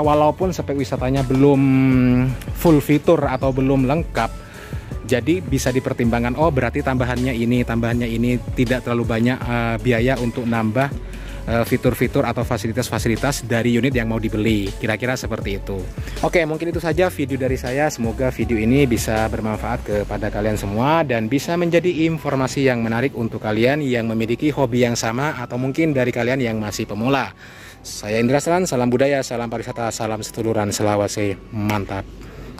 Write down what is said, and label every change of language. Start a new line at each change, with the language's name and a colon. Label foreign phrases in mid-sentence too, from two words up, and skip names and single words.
Indonesian: Walaupun spek wisatanya belum full fitur atau belum lengkap, jadi bisa dipertimbangkan, oh berarti tambahannya ini tidak terlalu banyak biaya untuk nambah fitur-fitur atau fasilitas-fasilitas dari unit yang mau dibeli. Kira-kira seperti itu. Oke, mungkin itu saja video dari saya. Semoga video ini bisa bermanfaat kepada kalian semua dan bisa menjadi informasi yang menarik untuk kalian yang memiliki hobi yang sama atau mungkin dari kalian yang masih pemula. Saya Indra Selan, salam budaya, salam pariwisata, salam setuluran, selawase, mantap.